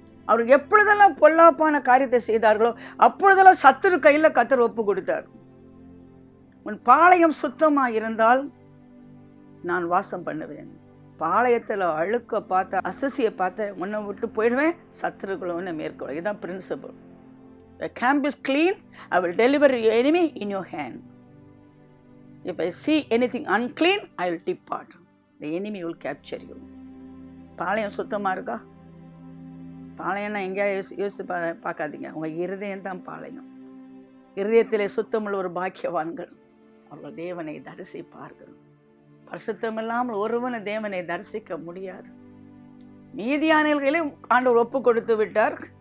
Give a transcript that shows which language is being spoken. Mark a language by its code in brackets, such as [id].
[ta] அவர் எப்பொழுதெல்லாம் பொல்லாப்பான காரியத்தை செய்தார்களோ அப்பொழுதெல்லாம் சத்துரு கையில் கர்த்தர் ஒப்பு கொடுத்தார். உன் பாளையம் சுத்தமாக இருந்தால் நான் வாசம் பண்ணுவேன். பாளையத்தில் அழுக்க பார்த்த, அசசியை பார்த்த உன்னை விட்டு போயிடுவேன், சத்துருக்களை ஒன்று மேற்கொள்ள. இதுதான் principal. [en] The camp is clean, I will deliver your enemy in your hand. If I see anything unclean, I will depart. The enemy will capture you. [ta] பாளையம் சுத்தமாக இருக்கா? பாளையம்னா எங்கேயா யோசிச்சு பார்க்காதீங்க. உங்கள் இருதயம் தான் பாளையம். இருதயத்திலே சுத்தமுள்ள ஒரு பாக்கியவான்கள், அவர்கள் தேவனை தரிசிப்பார்கள். பரிசுத்தமில்லாமல் ஒருவனை தேவனை தரிசிக்க முடியாது. மீதியானியர்களையும் ஆண்டவர் ஒப்பு கொடுத்து விட்டார்.